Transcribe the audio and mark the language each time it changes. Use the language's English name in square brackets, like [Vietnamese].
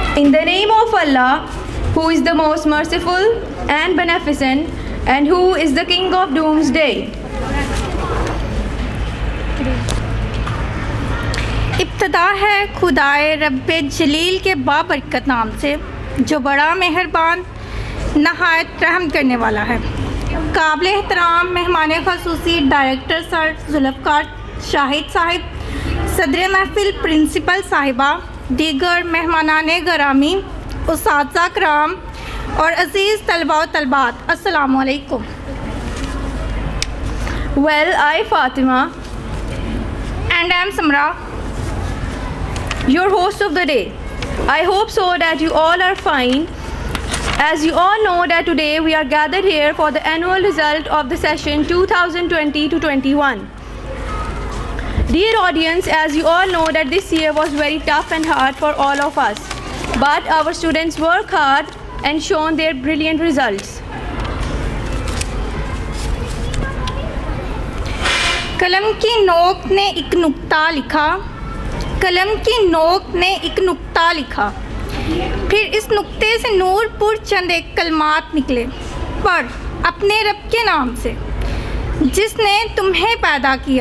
[English] In the name of Allah, who is the most merciful and beneficent, and who is the King of Doomsday. [Urdu] ابتدا ہے خدائے رب جلیل کے بابرکت نام سے جو بڑا مہربان نہایت رحم کرنے والا ہے۔ قابل احترام مہمان خصوصی ڈائریکٹر سر ذوالفقار شاہد صاحب، صدر محفل پرنسپل صاحبہ، دیگر مہمانان گرامی، اساتذہ کرام اور عزیز طلباء و طالبات، السلام علیکم۔ [English] Well, I, Fatima, And I am Samra. your host of the day. I hope so that you all are fine. As you all know that today we are gathered here for the annual result of the session 2020-21. Dear audience, as you all know that this year was very tough and hard for all of us. But our students worked hard and shown their brilliant results. [Urdu] قلم کی نوک نے ایک نقطہ لکھا، قلم کی نوک نے ایک نقطہ لکھا، پھر اس نقطے سے نور پر چند ایک کلمات نکلے، پڑھ اپنے رب کے نام سے جس نے تمہیں پیدا